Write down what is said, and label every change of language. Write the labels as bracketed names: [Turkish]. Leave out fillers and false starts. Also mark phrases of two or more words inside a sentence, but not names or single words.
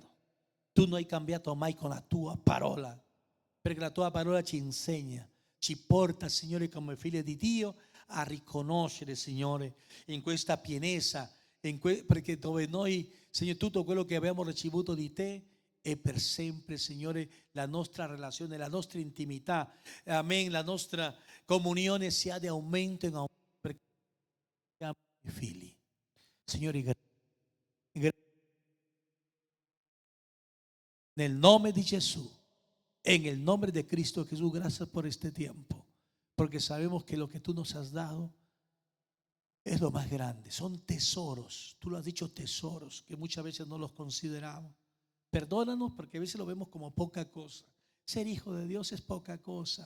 [Italian] Tu non hai cambiato mai con la tua parola, perché la tua parola ci insegna, ci porta, Signore, come figli di Dio a riconoscere, Signore, in questa pienezza, perché dove noi, Signore, tutto quello che abbiamo ricevuto di te è per sempre, Signore, la nostra relazione, la nostra intimità, amen, la nostra comunione sia di aumento in aumento, perché siamo figli. Signore, nel nome di Gesù, [Spanish] en el nombre de Cristo Jesús, gracias por este tiempo, porque sabemos que lo que tú nos has dado es lo más grande, son tesoros, tú lo has dicho, tesoros, que muchas veces no los consideramos. Perdónanos porque a veces lo vemos como poca cosa. Ser hijo de Dios es poca cosa.